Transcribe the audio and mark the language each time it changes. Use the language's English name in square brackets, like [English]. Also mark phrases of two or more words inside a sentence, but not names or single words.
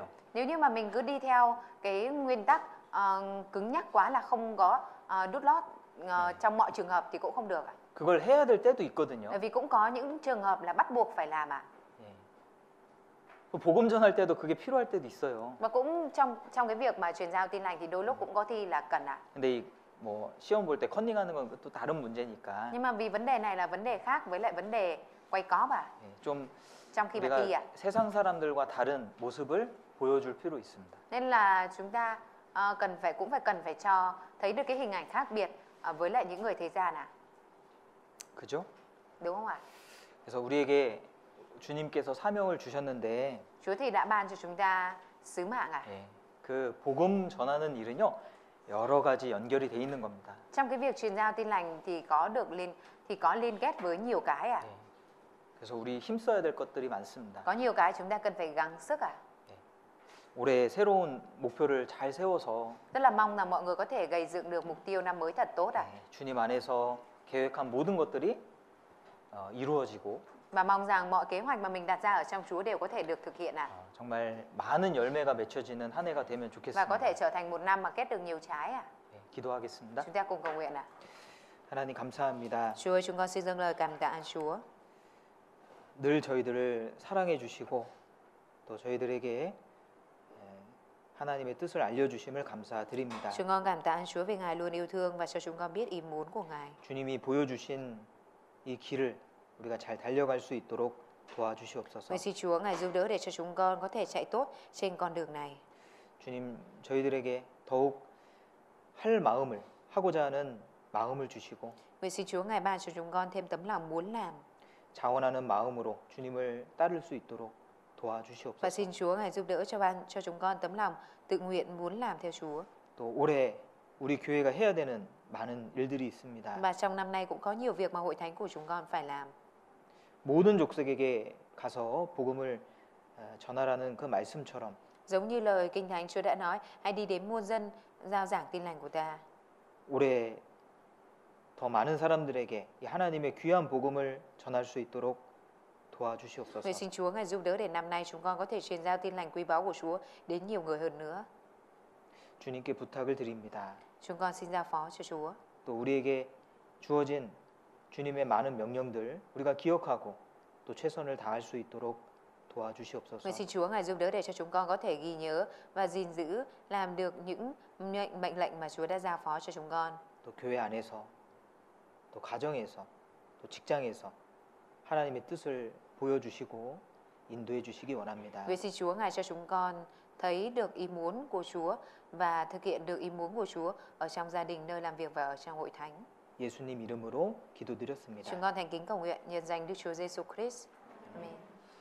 [Vietnamese] Nếu như mà mình cứ đi theo cái nguyên tắc cứng nhắc quá là không có đút lót trong mọi trường hợp thì cũng không được ạ. [Korean] 그걸 해야 될 때도 있거든요. [Vietnamese] Bởi vì cũng có những trường hợp là bắt buộc phải làm ạ. [Korean] 예. 복음 전할 때도 그게 필요할 때도 있어요. [Vietnamese] Và cũng trong cái việc mà truyền giao tin lành thì đôi lúc cũng có thi là cần ạ. [Korean] 근데 뭐 시험 볼 때 컨닝하는 건 또 다른 문제니까. [Vietnamese] Nhưng mà vì vấn đề này là vấn đề khác với lại vấn đề quay cóp ạ. [Korean] 좀 [Vietnamese] Trong khi mà thi ạ. [Korean] 우리가 세상 사람들과 다른 모습을 보여줄 필요 있습니다. [Vietnamese] Nên là chúng ta cũng phải cho thấy được cái hình ảnh khác biệt với lại những người thế gian ạ. [Korean] 그죠? [Vietnamese] Đúng không ạ? [Korean] 그래서 우리에게 주님께서 사명을 주셨는데 [Vietnamese] Chúa thì đã ban cho chúng ta sứ mạng ạ. [Korean] 예, 그 복음 전하는 일은요 여러 가지 연결이 돼 있는 겁니다. [Vietnamese] Trong cái việc truyền giao tin lành thì có liên kết với nhiều cái ạ. [Korean] 예, 그래서 우리 힘써야 될 것들이 많습니다. [Vietnamese] Có nhiều cái chúng ta cần phải gắng sức ạ. [Korean] 올해 새로운 목표를 잘 세워서 [Vietnamese] Rất là mong rằng mọi người có thể gầy dựng được mục tiêu năm mới thật tốt ạ. [Korean] 주님 안에서 계획한 모든 것들이 이루어지고 [Vietnamese] Và mong rằng mọi kế hoạch mà mình đặt ra ở trong Chúa đều có thể được thực hiện ạ. [Korean] 정말 많은 열매가 맺혀지는 한 해가 되면 [Vietnamese] Và có thể [Korean] 좋겠습니다. [Vietnamese] trở thành một năm mà kết được nhiều trái ạ. [Korean] 예, 기도하겠습니다. [Vietnamese] Chúng ta cùng cầu nguyện ạ. [Korean] 하나님 감사합니다. [Vietnamese] Chúa ơi, chúng con xin dâng lời cảm tạ Chúa. [Korean] 늘 저희들을 사랑해 주시고 또 저희들에게 하나님의 뜻을 알려주심을 감사드립니다. [Vietnamese] Chúng con cảm tạ Chúa vì Ngài luôn yêu thương và cho chúng con biết ý muốn của Ngài. [Korean] 주님이 보여주신 이 길을 우리가 잘 달려갈 수 있도록 도와주시옵소서. [Vietnamese] Vậy xin Chúa Ngài giúp đỡ để cho chúng con có thể chạy tốt trên con đường này. [Korean] 주님 저희들에게 더욱 할 마음을 하고자 하는 마음을 주시고 [Vietnamese] Vậy xin Chúa Ngài ban cho chúng con thêm tấm lòng muốn làm. [Korean] 자원하는 마음으로 주님을 따를 수 있도록 [Vietnamese] Và [Korean] 도와주시옵소서. [Vietnamese] xin Chúa Ngài giúp đỡ cho chúng con tấm lòng tự nguyện muốn làm theo Chúa. [Korean] 또 올해 우리 교회가 해야 되는 많은 일들이 있습니다. [Vietnamese] Và trong năm nay cũng có nhiều việc mà hội thánh của chúng con phải làm. [Korean] 모든 족속에게 가서 복음을 전하라는 그 말씀처럼 [Vietnamese] Giống như lời Kinh Thánh Chúa đã nói, hãy đi đến muôn dân giao giảng tin lành của ta. [Korean] 올해 더 많은 사람들에게 이 하나님의 귀한 복음을 전할 수 있도록 도와주시옵소서. [Vietnamese] Vậy xin Chúa Ngài giúp đỡ để năm nay chúng con có thể truyền giao tin lành quý báu của Chúa đến nhiều người hơn nữa. [Korean] 주님께 부탁을 드립니다. [Vietnamese] Chúng con xin giao phó cho Chúa. [Korean] 또 우리에게 주어진 주님의 많은 명령들 우리가 기억하고 또 최선을 다할 수 있도록 도와주시옵소서. [Vietnamese] Vậy xin Chúa Ngài giúp đỡ để cho chúng con có thể ghi nhớ và gìn giữ làm được những mệnh lệnh mà Chúa đã giao phó cho chúng con. [Korean] 또 교회 안에서 또 가정에서 또 직장에서 하나님의 뜻을 보여주시고 인도해 주시기 원합니다. [Vietnamese] Vậy xin Chúa ngài cho chúng con thấy được ý muốn của Chúa và thực hiện được ý muốn của Chúa ở trong gia đình, nơi làm việc và ở trong hội thánh. [Korean] 예수님 이름으로 기도드렸습니다. [Vietnamese] Chúng con thành kính cầu nguyện nhân danh Đức Chúa Giêsu Christ. Amen.